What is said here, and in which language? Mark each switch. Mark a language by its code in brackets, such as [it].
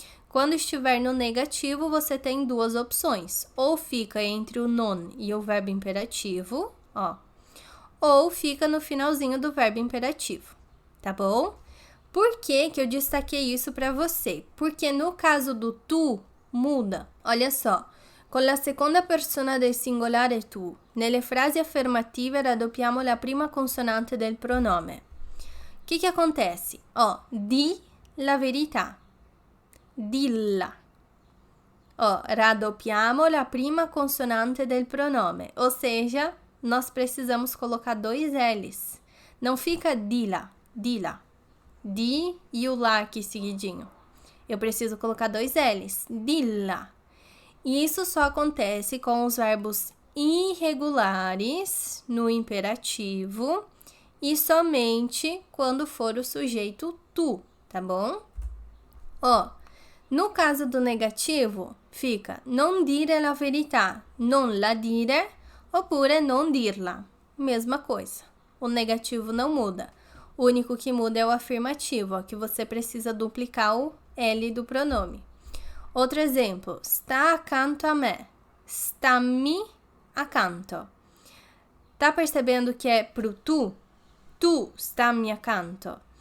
[pt] Quando estiver no negativo, você tem duas opções. Ou fica entre o non e o verbo imperativo, ó. Ou fica no finalzinho do verbo imperativo, tá bom? Por que que eu destaquei isso para você? Porque no caso do tu, muda. Olha só. [it] Con la seconda persona del singolare tu, nelle frasi affermative raddoppiamo la prima consonante del pronome. [pt] O que acontece? [it] Ó, di la verità. Dilla. Ó, raddoppiamo la prima consonante del pronome. [pt] Ou seja, nós precisamos colocar 2 L's. Não fica dila, dila. Di e o lá aqui seguidinho. Eu preciso colocar 2 L's. Dilla. E isso só acontece com os verbos irregulares no imperativo e somente quando for o sujeito tu, tá bom? Ó, no caso do negativo, fica [it] non dire la verità, non la dire, oppure non dirla. [pt] Mesma coisa. O negativo não muda. O único que muda é o afirmativo, ó, que você precisa duplicar o L do pronome. Outro exemplo, [it] sta accanto a me, stammi accanto. [pt] Tá percebendo que é pro tu? [it] Tu stammi accanto.